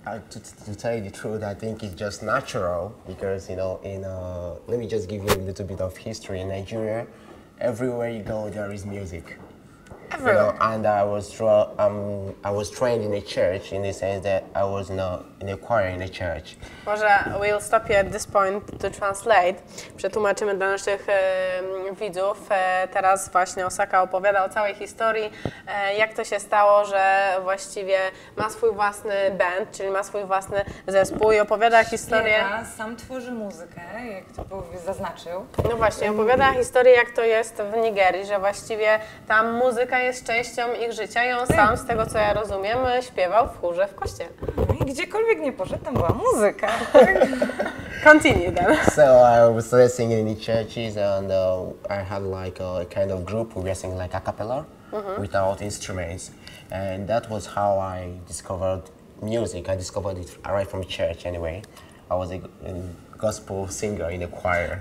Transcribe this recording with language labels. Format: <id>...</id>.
<en>To tell you the truth, I think it's just natural because, let me just give you a little bit of history in Nigeria. Everywhere you go, there is music. And I was trained in a church in the sense that I was in a choir in a church. Może we'll stop you at this point to translate.</en> <pl>Przetłumaczymy dla naszych widzów. Teraz właśnie Osaka opowiada o całej historii, jak to się stało, że właściwie ma swój własny band, czyli ma swój własny zespół i opowiada historię. Śpiewa, sam tworzy muzykę, jak to zaznaczył. No właśnie, opowiada historię, jak to jest w Nigerii, że właściwie tam muzyka jest częścią ich życia i on sam, z tego co ja rozumiem, śpiewał w chórze w kościele. I gdziekolwiek nie poszedł, tam była muzyka.</pl> <en>Continue then. So I started singing in the churches, and I had like a kind of group. We were singing like a cappella without instruments, and that was how I discovered music. I discovered it right from church anyway. I was a gospel singer in a choir.</en>